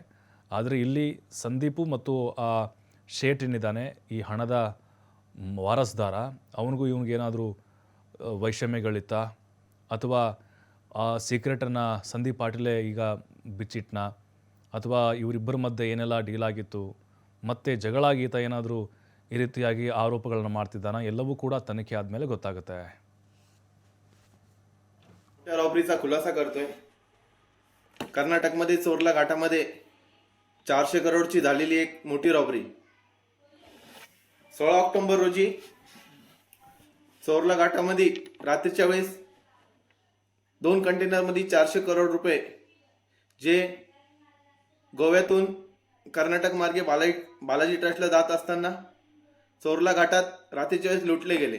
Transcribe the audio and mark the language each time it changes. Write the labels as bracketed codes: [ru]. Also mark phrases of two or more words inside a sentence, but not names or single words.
[kn] ಆದರೆ ಇಲ್ಲಿ ಸಂದೀಪು ಮತ್ತು ಆ ಶೇಟ್ ಏನಿದ್ದಾನೆ, ಈ ಹಣದ ವಾರಸ್ದಾರ, ಅವನಿಗೂ ಇವನಿಗೇನಾದರೂ ವೈಷಮ್ಯಗಳಿತ್ತ ಅಥವಾ ಆ ಸೀಕ್ರೆಟನ್ನು ಸಂದೀಪ್ ಪಾಟೀಲೇ ಈಗ ಬಿಚ್ಚಿಟ್ನ, ಅಥವಾ ಇವರಿಬ್ಬರ ಮಧ್ಯೆ ಏನೆಲ್ಲ ಡೀಲ್ ಆಗಿತ್ತು, ಮತ್ತೆ ಜಗಳಾಗೀತ ಏನಾದರೂ ಈ ರೀತಿಯಾಗಿ ಆರೋಪಗಳನ್ನು ಮಾಡ್ತಿದ್ದಾನ, ಎಲ್ಲವೂ ಕೂಡ ತನಿಖೆ ಆದಮೇಲೆ ಗೊತ್ತಾಗುತ್ತೆ. [mr] रॉबरीचा खुलासा करतोय. कर्नाटकमध्ये चोरला घाटामध्ये 400 करोडची झालेली एक मोठी रॉबरी. 16 ऑक्टोबर रोजी चोरला घाटामध्ये रात्रीच्या वेळेस 2 कंटेनरमध्ये 400 करोड रुपये जे गोव्यातून कर्नाटक मार्गे बालाजी ट्रस्टला जात असताना चोरला घाटात रात्रीच्या वेळेस लुटले गेले.